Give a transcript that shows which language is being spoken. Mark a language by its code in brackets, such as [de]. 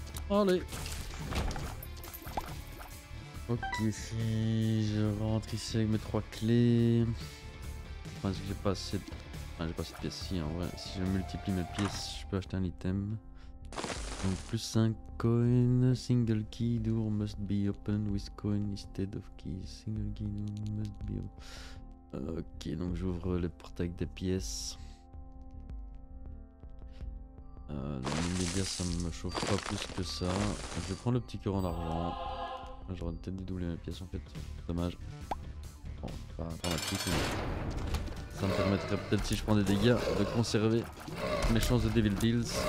[fr] Allez. Ok, si je rentre ici avec mes 3 clés. Je pense que j'ai pas assez de... Enfin, j'ai pas assez de pièces ici en vrai. Si je multiplie mes pièces, je peux acheter un item. Donc plus [en] 5 coins, single key door must be opened with coin instead of keys. Single key door must be opened. [fr] Ok, donc j'ouvre les portes avec des pièces. Dans l'immédiat ça me chauffe pas plus que ça. Je vais prendre le petit cœur en argent. J'aurais peut-être dû doubler mes pièces en fait. Dommage. Bon, pas dramatique mais ça me permettrait peut-être si je prends des dégâts de conserver mes chances de Devil Deals.